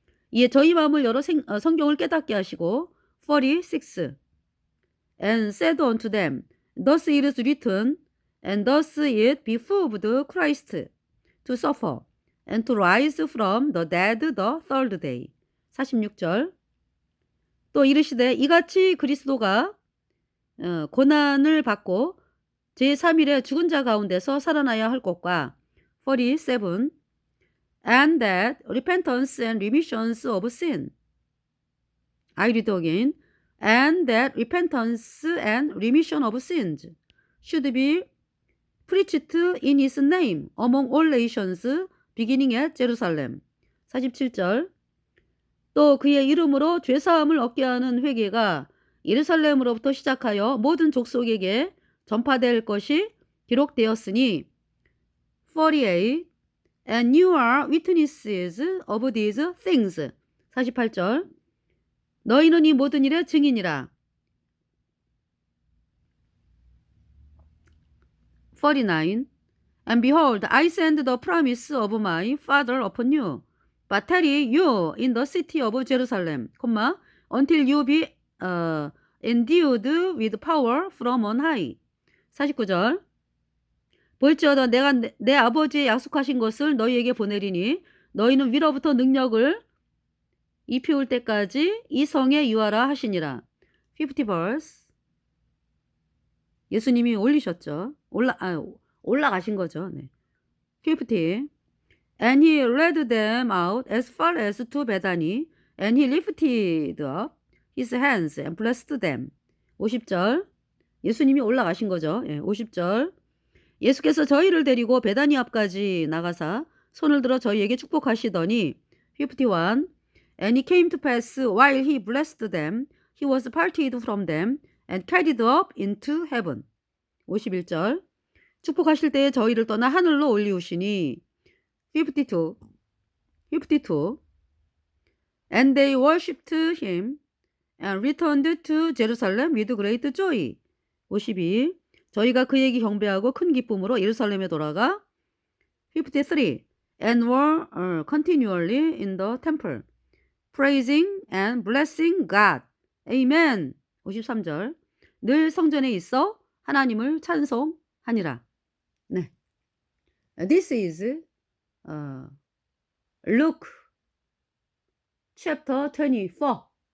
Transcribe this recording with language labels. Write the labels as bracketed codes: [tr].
[ko] 이에 저희 마음을 열어 성경을 깨닫게 하시고 46. [en] And said unto them, Thus it is written, and thus it behooved Christ to suffer, and to rise from the dead the third day. [ko] 46절. 또 이르시되 이같이 그리스도가 고난을 받고 제3일에 죽은 자 가운데서 살아나야 할 것과 47. [en] And that repentance and remissions of sin. I read again. And that repentance and remission of sins should be preached in his name among all nations, beginning at Jerusalem. [ko] 47절. 또 그의 이름으로 죄사함을 얻게 하는 회개가 예루살렘으로부터 시작하여 모든 족속에게 전파될 것이 기록되었으니 48. [en] And you are witnesses of these things. [ko] 48절. 너희는 이 모든 일의 증인이라. [en] 49. And behold, I send the promise of my Father upon you, but tarry you in the city of Jerusalem, until you be endued with power from on high. [ko] 49절. 볼지어다 내가 내 아버지의 약속하신 것을 너희에게 보내리니 너희는 위로부터 능력을 입히올 때까지 이 성에 유하라 하시니라. [en] 50 verse. [ko] 예수님이 올리셨죠. 올라가신 거죠. 네. 50. [en] And he led them out as far as to Bethany, and he lifted up his hands and blessed them. [ko] 50절. 예수님이 올라가신 거죠. 예, 50절. 예수께서 저희를 데리고 베다니 앞까지 나가사 손을 들어 저희에게 축복하시더니 51. [en] And it came to pass while he blessed them, he was parted from them and carried up into heaven. [ko] 51절. 축복하실 때에 저희를 떠나 하늘로 올리우시니 52. [en] And they worshipped him and returned to Jerusalem with great joy. 52. [ko] 저희가 그에게 경배하고 큰 기쁨으로 예루살렘에 돌아가 53. [en] And were continually in the temple, praising and blessing God. [ko] Amen. 53절. 늘 성전에 있어 하나님을 찬송하니라. [en] 네. This is Luke chapter 24.